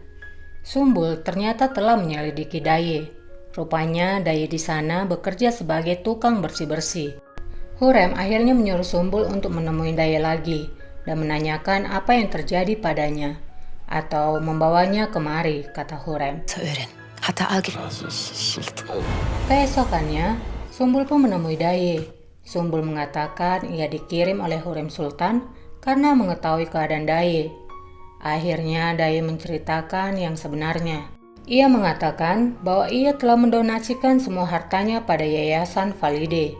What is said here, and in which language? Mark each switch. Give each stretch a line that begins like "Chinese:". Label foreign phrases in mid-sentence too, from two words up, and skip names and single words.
Indonesian: Sumbul ternyata telah menyelidiki Daye. Rupanya Daye di sana bekerja sebagai tukang bersih-bersih. Hurrem akhirnya menyuruh Sumbul untuk menemui Daye lagi dan menanyakan apa yang terjadi padanya, atau membawanya kemari, kata Hurrem.
Turkish: Öğren. Hatta al gel. Razı olsun sultan.
Indonesian: Keesokannya, Sumbul pun menemui Daye. Sumbul mengatakan ia dikirim oleh Hurrem Sultan karena mengetahui keadaan Daye. Akhirnya Daye menceritakan yang sebenarnya. Ia mengatakan bahwa ia telah mendonasikan semua hartanya pada yayasan Valide.